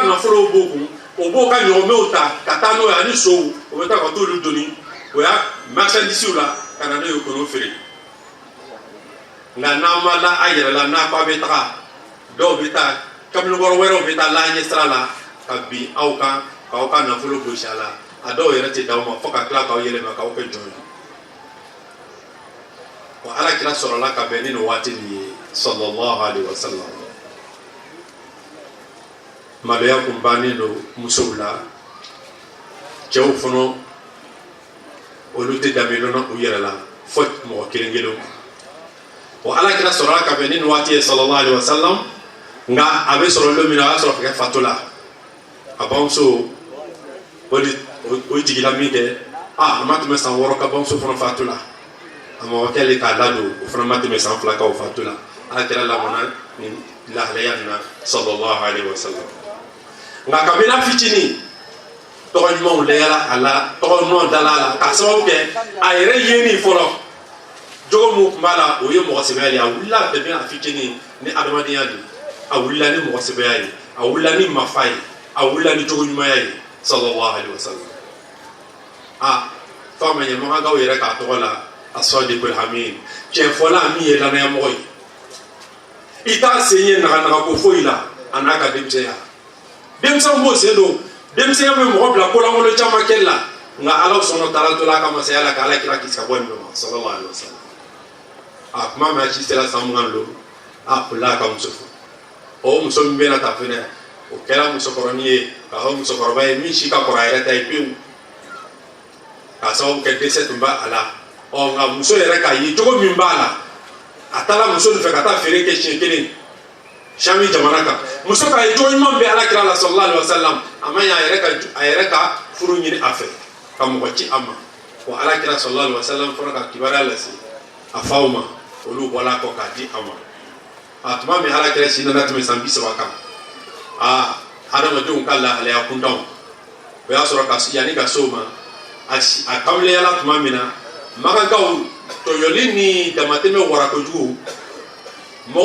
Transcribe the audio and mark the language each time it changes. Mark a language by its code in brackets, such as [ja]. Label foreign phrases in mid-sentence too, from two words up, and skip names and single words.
[bm] nafolow b'o kun o b'o ka ɲɔgɔnmɛw ta ka taa n'o ye ani sow o bɛ taa ka t'olu doni o y'a marchandise la ka na n'o ye k'olu feere nka n'an ma la a yɛrɛ la n'a k'a bɛ taga dɔw bɛ taa kamalenkɔrɔ wɛrɛw bɛ taa la ɲɛsira la ka bin aw kan k'aw ka nafolo gosi a la a dɔw yɛrɛ tɛ d'aw ma fo ka tila k'aw yɛlɛma k'aw kɛ jɔn ye wa alakira sɔrɔla ka bɛn ni nin waati nin ye [ar] صلى الله عليه وسلم [bm] maloya kun bannen don musow la cɛw fana olu tɛ danbe dɔn u yɛrɛ la fo mɔgɔ kelen kelen wa alakira sɔrɔla ka bɛn ni nin waati ye [ar] صلى الله عليه وسلم [bm] nka a bɛ sɔrɔ don min na a y'a sɔrɔ ka kɛ fatula a bamuso o jigila min kɛ a ma tɛmɛ san 6 ka bamuso fana fatula a ma kɛlen k'a ladon o fana ma tɛmɛ san 2 k'o fatula alakira lamɔna nin lahalaya nin na [ar] صلى الله عليه وسلم [bm] nka kabila fitinin tɔgɔ ɲumanw lɛyala a la tɔgɔ ɲumanw dala a la k'a sababu kɛ a yɛrɛ yeni fɔlɔ jogo mun tun b'a la o ye mɔgɔ sɛbɛya de a wulila bɛɛ a fitinin ni adamadenya de a wulila ni mɔgɔ sɛbɛya ye a wulila ni mafa ye a wulila ni jogo ɲumanya ye [ar] صلى الله عليه وسلم [bm] fa ma ɲɛmɔgɔkaw yɛrɛ k'a tɔgɔ la [ar] الصادق الأمين [bm] cɛnfɔla min ye lanayamɔgɔ ye i t'a sen ye naganaga ko foyi la a n'a ka denmisɛnya denmisɛnw b'o sen don denmisɛnya bɛ mɔgɔ bila kolankolon caman kɛli la nka ala sɔnna taala to la a ka masaya la k'ala kira kisi ka bɔ nin bɛɛ ma [ar] صلى الله عليه وسلم [bm] kuma min a si sera san mugan lo o la a ka muso furu o muso min bɛ na ta fɛnɛ o kɛra musokɔrɔnin ye k'a fɔ musokɔrɔba ye min si ka kɔrɔ a yɛrɛ ta ye pewu k'a sababu kɛ dɛsɛ tun b'a la nka muso yɛrɛ k'a ye cogo min b'a la a taara muso nɔfɛ ka taa feere kɛ siɲɛ kelen Sami jamana kan muso k'a ye cogo ɲuman bɛ ala kira la [ar] صلى الله عليه وسلم [bm] a ma ɲɛ a yɛrɛ ka furu ɲini a fɛ ka mɔgɔ ci a ma wa ala kira sallallahu [ar] عليه وسلم [bm] fana ka kibaruya lase a faw ma olu bɔla kɔ k'a di a ma a tuma min ala kira si nana tɛmɛ san 30 kan hadamadenw ka lahalaya kuntanw o y'a sɔrɔ yanni ka se o ma a kamileyala tuma min na makankaw tɔɲɔli ni damatɛmɛ wara kojugu mɔgɔ